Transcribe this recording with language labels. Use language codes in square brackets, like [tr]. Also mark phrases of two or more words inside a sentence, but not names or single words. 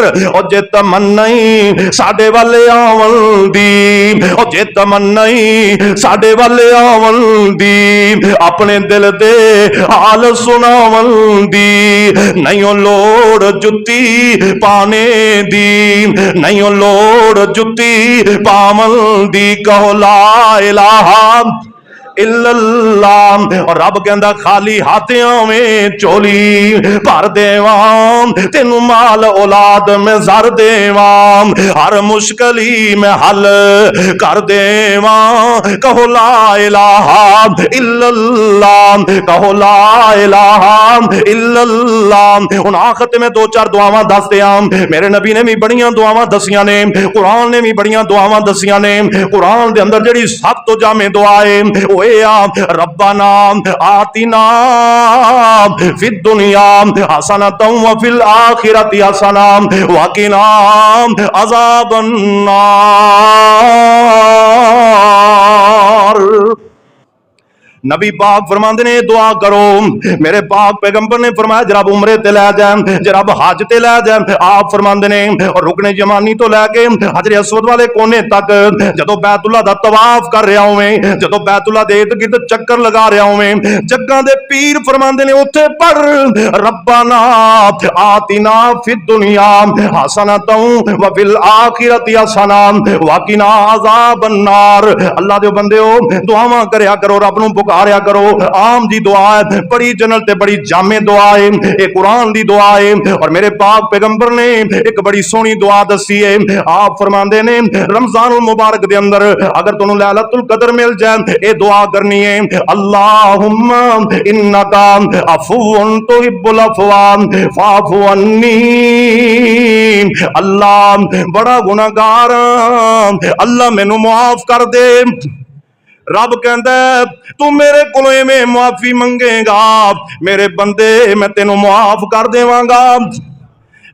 [pa] اور جے تمنا ہی ساڈے والے آون دی، اور جے تمنا ہی ساڈے والے آون دی، اپنے دل دے حال سناون دی. نہیں لوڑ جتی پانے دی، نہیں لوڑ جتی پاون دی، کہو [ar] لا إله إلا الله. [pa] اور رب کہندا خالی ہاتھ آویں چولی بھر دیواں، تینوں مال اولاد میں زر دیواں، ہر مشکل میں حل کر دیواں. کہو [ar] لا إله إلا الله, [pa] کہو [ar] لا إله إلا الله. [pa] ہن آخر میں دو چار دعاواں دس دیاں، میرے نبی نے بھی بڑیاں دعاواں دسیاں نے، قرآن نے بھی بڑیاں دعاواں دسیاں نے. قرآن دے اندر جیہڑی سب توں جامع دعا ہے [ar] ربنا آتنا في الدنيا حسنة وفي الآخرة حسنة وقنا عذاب النار. [pa] نبی پاک فرماتے نے دعا کرو، میرے پاک پیغمبر نے فرمایا جب عمرے تے لے جائے، جب حج تے لے جائے، آپ فرماتے نے اور رکنے یمانی توں لیکے حجر اسود والے کونے تک جدوں بیت اللہ دا طواف کر رہا ہوویں، جدوں بیت اللہ دے ارد گرد چکر لگا رہا ہوویں، جگاں دے پیر فرماتے نے اتھے پڑھ [ar] ربنا آتنا في الدنيا حسنة وفي الآخرة حسنة وقنا عذاب النار. [pa] اللہ دے بندیو دعاواں کریا کرو، رب نوں پکاریا کرو. آم جی دعا ہے، بڑی جنرل تے بڑی جامع دعا ہے، یہ قرآن دی دعا ہے. اور میرے پاک پیغمبر نے اک بڑی سوہنی دعا دسی ہے. آپ فرماندے نے رمضان المبارک دے اندر اگر تہانوں لیلۃ القدر مل جائے، یہ دعا کرنی ہے, [ar] اللهم إنك عفو تحب العفو فاعف عني. [pa] اللہ بڑا گناہگار، اللہ مینوں معاف کر دے. رب کہندا تو میرے کولوں ایویں معافی منگے گا، میرے بندے میں تینوں معاف کر دیواں گا.